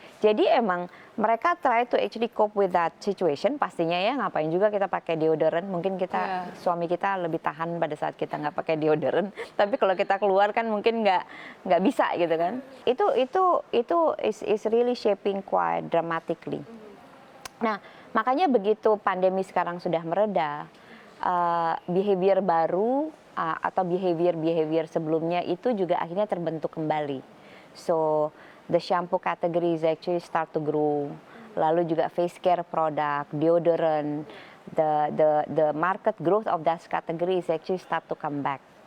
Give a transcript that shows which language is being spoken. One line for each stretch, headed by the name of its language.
Indonesian: Jadi emang mereka
English: try to actually cope with that situation,
Indonesian: pastinya ya, ngapain juga kita pakai deodoran, mungkin kita suami kita lebih tahan pada saat kita nggak pakai deodoran, tapi kalau kita keluar kan mungkin nggak bisa gitu kan.
English: Itu is really shaping quite dramatically.
Indonesian: Nah, makanya begitu pandemi sekarang sudah mereda, behavior baru atau behavior sebelumnya itu juga akhirnya terbentuk kembali.
English: So the shampoo category is actually start to grow.
Indonesian: Lalu juga
English: face care product, deodorant, the market growth of that category is actually start to come back.